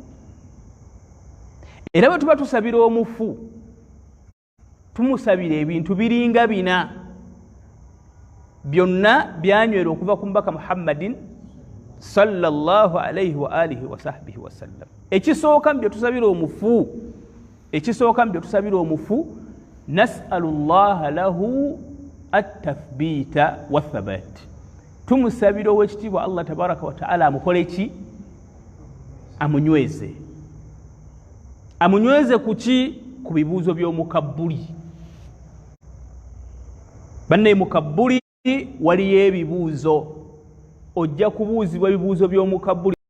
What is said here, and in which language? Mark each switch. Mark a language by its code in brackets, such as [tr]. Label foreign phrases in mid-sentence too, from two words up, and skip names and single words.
[lg] era bwe tuba tusabira omufu tumusabira ebintu biringa bina byonna byanywera okuva ku mbaka [ar] محمد صلى الله عليه و آله و صحبه و سلم [lg] ekisooka mbyo tusabira omufu [ar] نسأل الله له التثبيت و الثبات [lg] tumusabira ow'ekitiibwa [ar] الله تبارك و تعالى [lg] amukole ki amunyweze kuki ku bibuuzo by'omukabbuli banne mukabbuli waliyo ebibuuzo ojja kubuuzibwa ebibuuzo by'omukabbuli